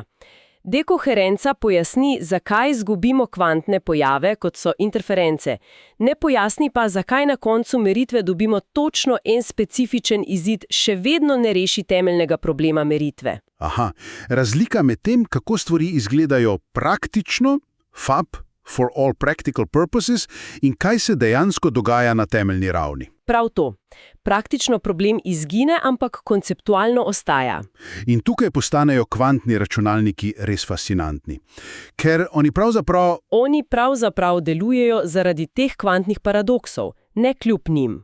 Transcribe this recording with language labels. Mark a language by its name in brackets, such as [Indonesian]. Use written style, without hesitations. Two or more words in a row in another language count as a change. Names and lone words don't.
[Slovenian] Dekoherenca pojasni, zakaj izgubimo kvantne pojave, kot so interference. Ne pojasni pa, zakaj na koncu meritve dobimo točno en specifičen izid, še vedno ne reši temeljnega problema meritve. Aha, razlika med tem, kako stvari izgledajo praktično, [English] FAP, for all practical purposes, [Slovenian] in kaj se dejansko dogaja na temeljni ravni. Prav to. Praktično problem izgine, ampak konceptualno ostaja. In tukaj postanejo kvantni računalniki res fascinantni. Ker oni pravzaprav delujejo zaradi teh kvantnih paradoksov, ne kljub njim.